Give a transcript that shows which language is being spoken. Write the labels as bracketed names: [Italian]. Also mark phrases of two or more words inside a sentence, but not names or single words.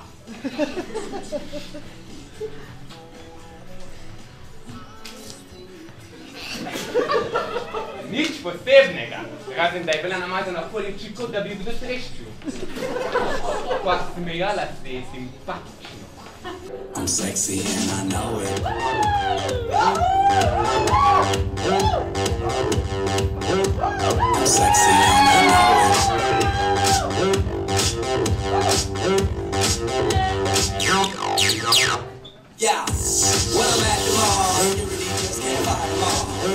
[Slovenian] Nič posebnega, razen da je bila namazana okoli oči, kot da bi kdo treščil. Pa smejala se je simpatično. [English] I'm sexy and I know it. I'm sexy and I know it. Yeah, when I'm at the mall, you really just can't fight them all.